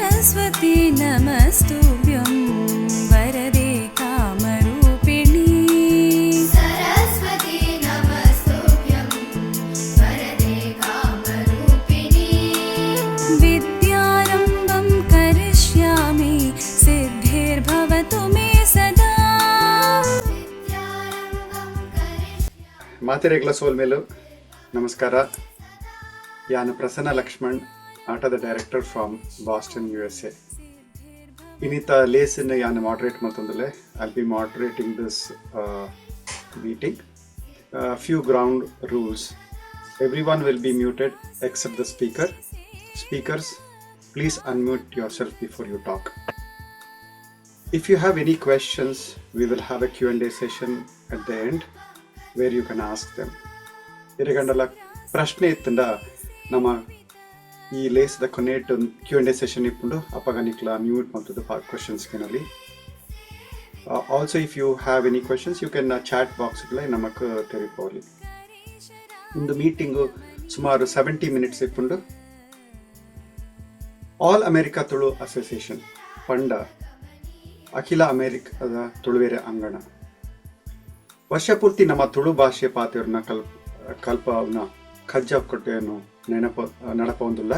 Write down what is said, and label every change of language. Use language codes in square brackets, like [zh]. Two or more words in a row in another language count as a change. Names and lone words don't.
[sa] सरस्वती नमस्तुभ्यं वरदे कामरूपिणी। सरस्वती नमस्तुभ्यं वरदे कामरूपिणी। विद्यारम्भं करिष्यामि सिद्धिर्भवतु मे सदा। [tcy] ಮಾತೆರೆಗ್ಲ ಸೋಲ್ಮೇಲು ನಮಸ್ಕಾರ. ಯಾನು ಪ್ರಸನ್ನ ಲಕ್ಷ್ಮಣ್, ಆಟದ [en] director from Boston USA. [tcy] ಇನ್ನಿತ ಲೇಸನ್ನು ಯಾನು ಮಾಡರೇಟ್ ಮಾಡ್ತಂದಲೆ [en] I'll be moderating this meeting. few ground rules. every one will be muted except the speaker. ಸ್ಪೀಕರ್ಸ್, please unmute yourself before you talk. If you have any questions, we will have a Q&A session at the end where you can ask them. [tcy] ಇರಗಂಡಲ ಪ್ರಶ್ನೆ ಇತ್ತಂಡ ನಮ್ಮ ಈ ಲೇಸದ ಕೊನೆಟ್ಟು [en] Q&A session [tcy] ಇಪ್ಪುಂಡು ಅಪ್ಪಗ ನಿಕ್ಲ ಮ್ಯೂಟ್ ಮಾಡ್ತದ್ದು ಕ್ವಶನ್ಸ್ನಲ್ಲಿ. [en] also if you have any questions you can chat boxes [tcy] ನಮಕ್ ತೆರಿಪೋಲಿ. ಒಂದು ಮೀಟಿಂಗು ಸುಮಾರು 70 ಮಿನಿಟ್ಸ್ ಇಪ್ಪುಂಡು. ಆಲ್ ಅಮೆರಿಕಾ ತುಳು ಅಸೋಸಿಯೇಷನ್ ಪಂಡ ಅಖಿಲ ಅಮೆರಿಕದ ತುಳುವೆರೆ ಅಂಗಣ ವರ್ಷಪೂರ್ತಿ ನಮ್ಮ ತುಳು ಭಾಷೆ ಪಾತೆಯವ್ರನ್ನ ಕಲ್ಪವನ್ನ ಕಜ್ಜ ಕೊಟ್ಟೆಯನ್ನು ನಡಪೊಂದಿಲ್ಲ.